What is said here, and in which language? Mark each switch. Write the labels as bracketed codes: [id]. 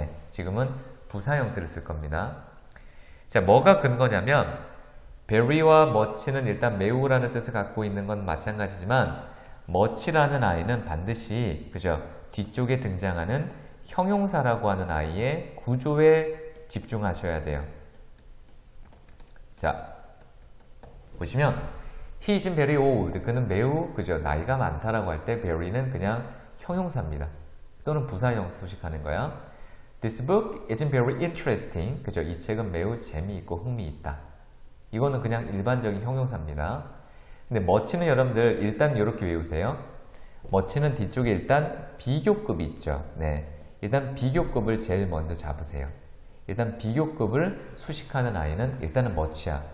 [ko] 지금은 부사 형태를 쓸 겁니다. 자, 뭐가 근거냐면 베리와 머치는 일단 매우라는 뜻을 갖고 있는 건 마찬가지지만 머치라는 아이는 반드시 그죠? 뒤쪽에 등장하는 형용사라고 하는 아이의 구조에 집중하셔야 돼요. 자, 보시면 [en] He is very old. [ko] 그는 매우 그죠? 나이가 많다라고 할 때 very는 그냥 형용사입니다. 또는 부사형 수식하는 거야. [en] This book is very interesting. [ko] 그죠? 이 책은 매우 재미있고 흥미있다. 이거는 그냥 일반적인 형용사입니다. 근데 much는 여러분들 일단 이렇게 외우세요. much는 뒤쪽에 일단 비교급이 있죠. 일단 비교급을 제일 먼저 잡으세요. 일단 비교급을 수식하는 아이는 일단은 much야.